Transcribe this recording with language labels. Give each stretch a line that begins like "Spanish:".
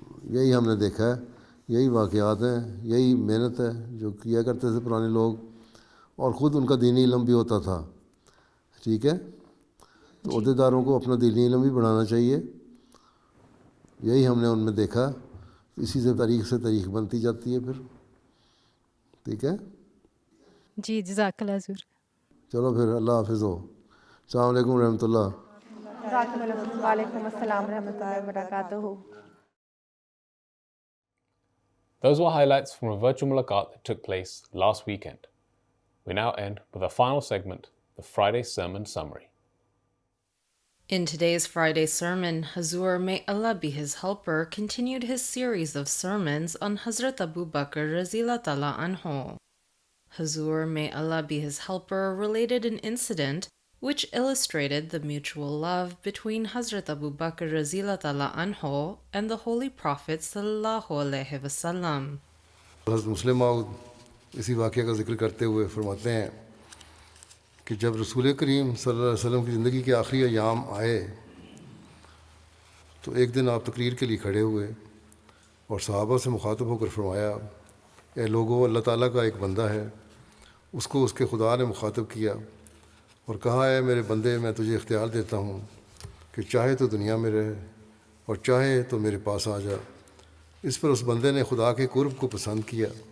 Urdu: یہی ہم نے دیکھا ہے، یہی واقعات ہیں، یہی محنت ہے جو کیا کرتے تھے پرانے لوگ، اور خود ان کا دینی علم بھی ہوتا تھا، ٹھیک ہے۔ تو عہدیداروں کو اپنا دینی علم بھی بڑھانا چاہیے، یہی ہم نے ان میں دیکھا، اسی سے تاریخ بنتی جاتی ہے پھر، ٹھیک ہے۔ جی جزاک اللہ حضور۔ چلو پھر اللہ حافظ ہو، السلام علیکم ورحمۃ اللہ۔ وعلیکم السلام ورحمۃ اللہ وبرکاتہ۔
English: Those were highlights from a virtual mulaqat that took place last weekend. We now end with our final segment, the Friday Sermon Summary. In today's Friday sermon, Huzoor, may Allah be his helper, continued his series of sermons on Hazrat Abu Bakr Raziyallahu Ta'ala Anhu. Huzoor, may Allah be his helper, related an incident which illustrated the mutual love between Hazrat Abu Bakr Raziyallahu Ta'ala Anhu and the Holy Prophet Sallallahu Alaihi Wasallam.
Urdu: حضرت مسلم موعود اسی واقعہ کا ذکر کرتے ہوئے فرماتے ہیں کہ جب رسول کریم صلی اللہ علیہ وسلم کی زندگی کے آخری ایام آئے تو ایک دن آپ تقریر کے لیے کھڑے ہوئے اور صحابہ سے مخاطب ہو کر فرمایا، اے لوگو، اللہ تعالیٰ کا ایک بندہ ہے، اس کو اس کے خدا نے مخاطب کیا اور کہا، اے میرے بندے، میں تجھے اختیار دیتا ہوں کہ چاہے تو دنیا میں رہے اور چاہے تو میرے پاس آ جا۔ اس پر اس بندے نے خدا کے قرب کو پسند کیا۔